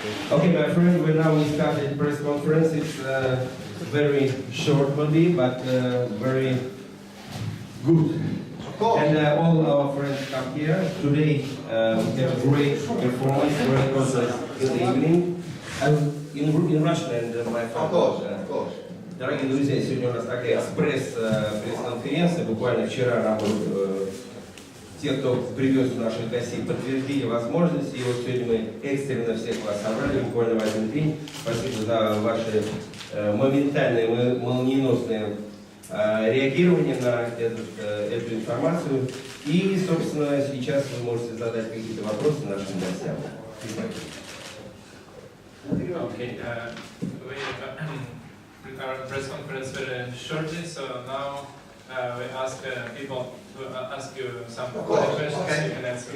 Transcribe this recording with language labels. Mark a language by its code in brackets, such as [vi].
[en] Okay, my friend, we started press conference. It's very short body, but very good. And all our friends come here. Today we have a great performance, great concert in the evening. In Russian and my friend. Of course. [ru] Дорогие друзья, сегодня у нас такая пресс-конференция. Буквально вчера нам те, кто привез наших гостей, подтвердили возможности. И вот сегодня мы экстренно всех вас собрали, буквально в один день. Спасибо за ваше моментальное, молниеносное реагирование на эту информацию. И, собственно, сейчас вы можете задать какие-то вопросы нашим гостям. [en] Okay, we prepared a press conference very shortly, so now we ask people to ask you some questions you can answer.